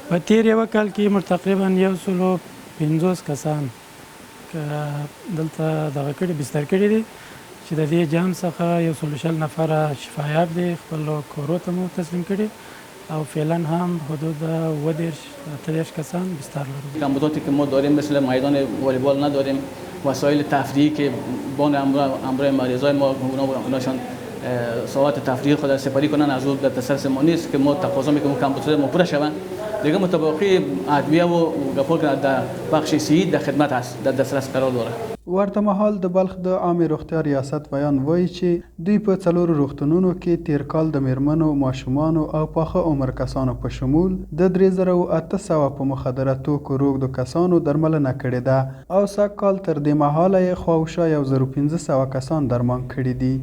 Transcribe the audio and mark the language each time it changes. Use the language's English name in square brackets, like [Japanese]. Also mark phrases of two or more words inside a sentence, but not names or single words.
[Pashto] په تیر یوه کال کې موږ تقریبا 150 کسان دلته دغه کړي بستر کړي دي چې د دې جام څخه 120 نفره شفایاب دي خپلو کورو ته مو تسلیم کړي او فعلا هم حدود 18 کسان بستر لریم. [Persian] کمبوداتی که ما داریم مثل میدان والیبال نداریم، وسایل تفریحی که بان امروز مریضای ما اوناشان ساعات تفریح خود سپری کنن از اون در دسترس ما نیست که ما تقاضا میکنیم کمبودات ما پوره شوند. دیگه متباقی ادویه و گپور که در بخش صحی در خدمت است، در دسترس قرار داره. [Pashto] ورته مهال د بلخ د عامې روغتیا ریاست بیان وایي چې دوی په 4 روغتونونو کې تیر کال د میرمنو، ماشومانو او پاخه عمر کسانو په شمول د 3800 په مخدره توکو روږدو کسانو درملنه کړې ده او سږ کال تر دې مهاله یې خواوشا 1500 کسان درمان کړي دي.